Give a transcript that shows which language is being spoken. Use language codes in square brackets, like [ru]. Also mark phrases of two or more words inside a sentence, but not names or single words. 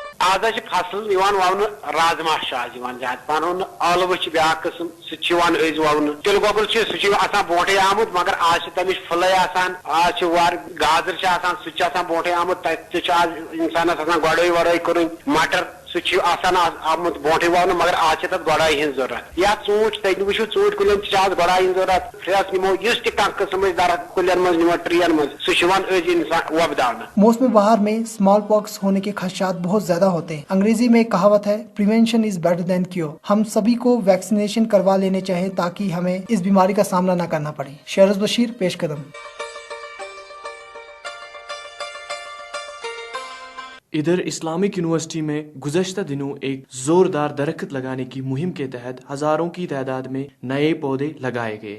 [ks] आज फसल वावन राजमा ज्यादा पहन ٲलوٕ چھِ بیٛاکھ قٕسم سُہ تہِ چھِ واونہٕ تِلہٕ گۄگُل چھُ سُہ چھُ آسان برونٹھٕے آمُت مگر آز چھِ تمِچ پھٕلے آسان آز چھِ گازر چھِ آسان سُہ تہِ چھُ آسان برونٹھٕے آمُت تتہِ تہِ چھُ آز انسانس آسان گۄڈے وۄڈے کٔرٕنۍ مٹر سُہ چھُ آسان آمُت برونٹھٕے واونہٕ مگر آز چھِ تتھ گۄڈاے ہٕنٛز ضروٗرت یا ژوٗنٹھۍ تتہِ وٕچھِو ژوٗنٹھۍ کُلٮ۪ن تہِ چھِ آز گۄڈاے ہٕنٛز ضروٗرت پھرٛٮ۪س نِمو یُس تہِ کانٛہہ قٕسم أسۍ درخت کُلٮ۪ن منٛز نِمو ٹرٛیَن منٛز سُہ چھُ یِوان أزۍ انسان وۄبداونہٕ. [ur] موسم بہار میں اسمال پاکس ہونے کے خدشات بہت زیادہ ہوتے ہیں. انگریزی میں ایک کہاوت ہے [en] prevention is better than cure. [ur] ہم سبھی کو ویکسینیشن کروا لینے چاہیے تاکہ ہمیں اس بیماری کا سامنا نہ کرنا پڑے. شہرز بشیر، پیش قدم. ادھر اسلامک یونیورسٹی میں گزشتہ دنوں ایک زوردار درخت لگانے کی مہم کے تحت ہزاروں کی تعداد میں نئے پودے لگائے گئے.